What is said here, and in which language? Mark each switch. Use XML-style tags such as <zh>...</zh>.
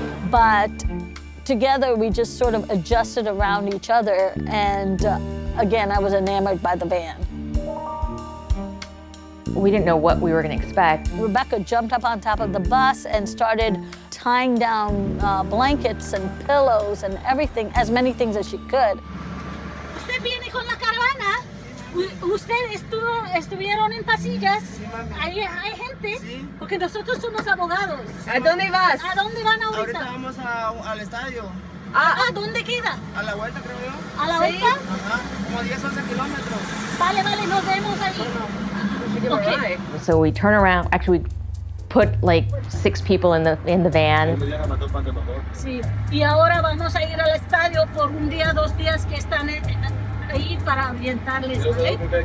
<en>But together we just sort of adjusted around each other, and again, I was enamored by the van. We didn't know what we were going to expect. Rebecca jumped up on top of the bus and started tying down blankets and pillows and everything, as many things as she could.</en> <es>Usted viene con la caravana. Usted estuvieron en pasillas. Hay gente, porque nosotros somos abogados. ¿A dónde vas? ¿A dónde van ahorita? Ahorita vamos al estadio. ¿A dónde queda? A la vuelta, creo yo. ¿A la vuelta? Ajá, como 10, 11 kilómetros. Vale, nos vemos ahí. Okay.</es> <en>So we turn around, actually we put like 6 people in the van.</en> <es>Sí. Y ahora vamos a ir al estadio por un día, 2 días que están ahí para orientarles, ¿ok?</es>